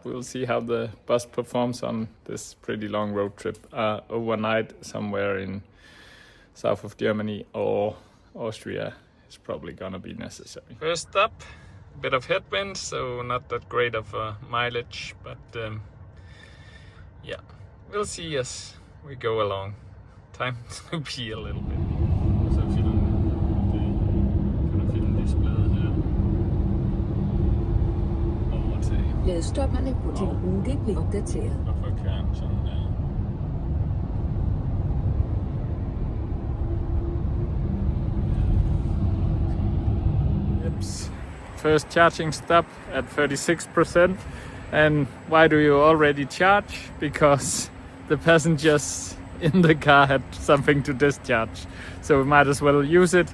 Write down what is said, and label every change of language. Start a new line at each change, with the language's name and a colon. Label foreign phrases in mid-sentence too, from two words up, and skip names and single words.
English: We'll see how the bus performs on this pretty long road trip overnight somewhere in south of Germany or Austria is probably gonna be necessary. First stop, a bit of headwind, so not that great of a mileage, but yeah, we'll see as we go along. Time to be a little bit.
Danish: Så filmen, kan du filme displayet her? Overtag. Ladstopperne på din rute bliver opdateret. Hvorfor kan sådan der?
English: Yep. First charging stop at 36%. And why do you already charge? Because the passengers in the car had something to discharge, so we might as well use it.